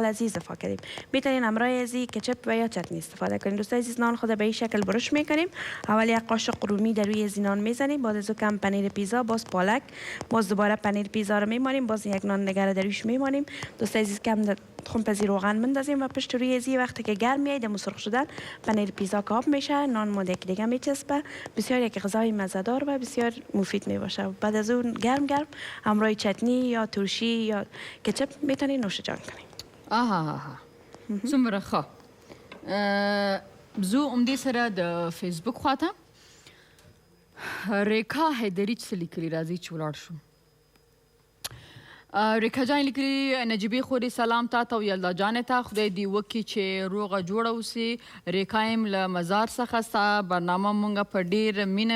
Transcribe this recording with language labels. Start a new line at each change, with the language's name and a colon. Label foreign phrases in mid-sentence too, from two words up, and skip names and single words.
Persian: از اضافه کردیم میتونین همراه ازی کچپ و یا چتنی استفاده کنین دوستای عزیز نان خود به این شکل برش میکنیم اول یک قاشق رومی در روی از نان میزنیم بعد از کم پنیر پیزا باز پالک باز دوباره پنیر پیزا رو میمانیم باز یک نان نگره در روش میمانیم دوستای عزیز کم خون پزی روغن مندازیم و پشت روی ازی وقتی که گرم میاد دم سرخ شدن پنیر پیزا کاب میشه نان مود یک دیگه میچسبه بسیار یک غذای مزه‌دار و بسیار مفید میباشه بعد از اون گرم همراه چتنی یا ترشی یا کچپ میتونید نوش جان کنید
Pashto: آها څومره ښه زه همدې سره د فیسبوک خواته ریکا حیدري څه لیکلي راځي چې ولاړ شو ریکا جان لیکلي نجیبې خورې سلام تا ته او یلدا جانې ته خدای دې وکړي چې روغه جوړه اوسې ریکا یم له مزار څخه ستا برنامه مونږ په ډېره مینه